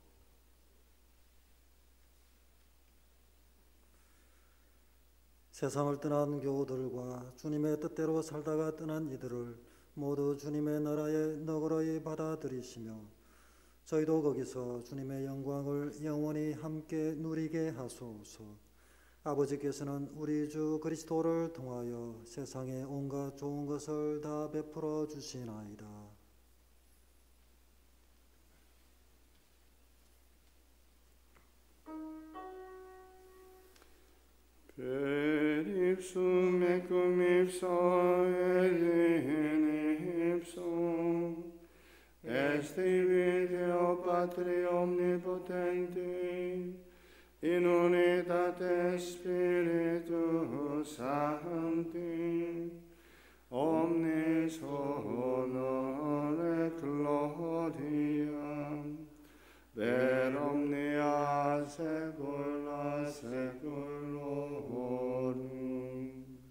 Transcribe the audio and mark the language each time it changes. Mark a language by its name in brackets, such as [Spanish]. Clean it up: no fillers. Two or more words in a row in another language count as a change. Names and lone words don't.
[Korean] 세상을 떠난 교우들과 주님의 뜻대로 살다가 떠난 이들을 모두 주님의 나라에 너그러이 받아들이시며 저희도 거기서 주님의 영광을 영원히 함께 누리게 하소서. 아버지께서는 우리 주 그리스도를 통하여 세상에 온갖 좋은 것을 다 베풀어 주시나이다. [Latin] Per ipsum et cum ipso et in ipsum est Deo Patri omnipotenti in unitate Spiritus Sancti omnis honor et gloria per omnia saecula saeculorum.